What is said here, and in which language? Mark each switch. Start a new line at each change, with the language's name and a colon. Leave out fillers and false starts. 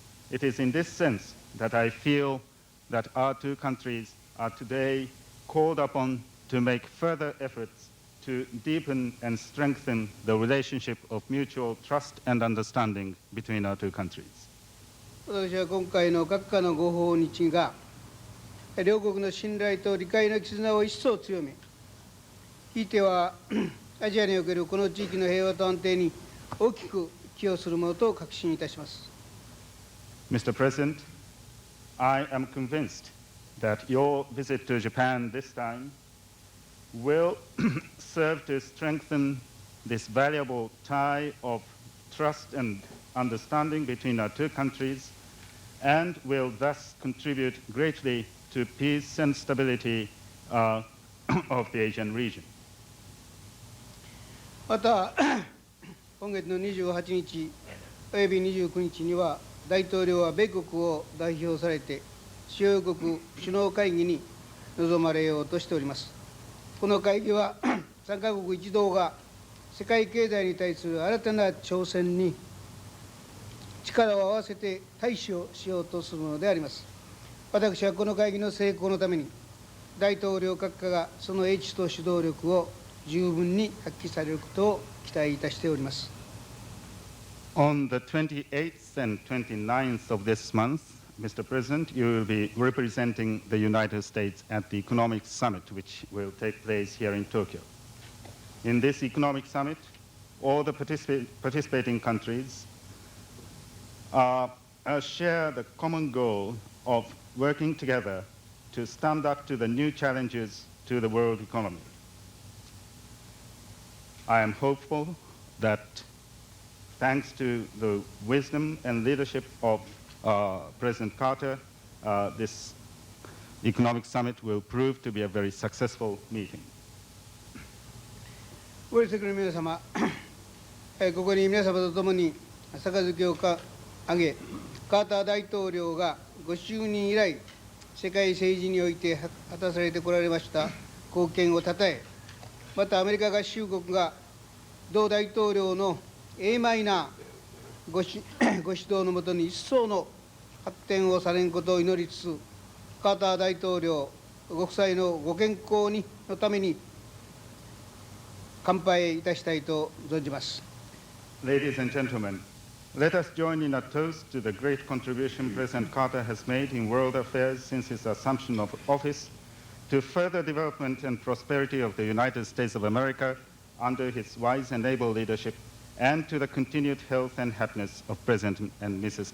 English: It is in this sense that I feel that our two countries are today called upon to make further efforts to deepen and strengthen the relationship of mutual trust and understanding between our two countries.
Japanese: 私は今回の閣下のご訪日が、両国の信頼と理解の絆を一層強め、ひいてはアジアにおけるこの地域の平和と安定に大きく寄与するものと確信いたします。
English: Mr. President, I am convinced that your visit to Japan this time will serve to strengthen this valuable tie of trust and understanding between our two countries and will thus contribute greatly to peace and stability of the Asian region.
Japanese: また、今月の28日および29日には、大統領は米国を代表されて、主要国首脳会議に臨まれようとしております。この会議は、3カ国一同が世界経済に対する新たな挑戦に力を合わせて対処をしようとするものであります。私はこの会議の成功のために、大統領閣下がその英知と主導力を十分に発揮されることを期待いたしております。
English: On the 28th and 29th of this month, Mr. President, you will be representing the United States at the Economic Summit, which will take place here in Tokyo. In this economic summit, all the participating countries share the common goal of working together to stand up to the new challenges to the world economy. I am hopeful that thanks to the wisdom and leadership of President Carter, this economic summit will prove to be a very successful meeting.
Japanese: ご列席の皆様、ここに皆様と共に杯を挙げ、カーター大統領がご就任以来、世界政治において果たされてこられました貢献をたたえ、またアメリカ合衆国が同大統領の英邁なご指導のもとに一層の発展をされんことを祈りつつ、カーター大統領ご夫妻のご健康のために乾杯いたしたいと存じます。
English: Ladies and gentlemen, let us join in a toast to the great contribution President Carter has made in world affairs since his assumption of office to further development and prosperity of the United States of America under his wise and able leadership and to the continued health and happiness of President and Mrs.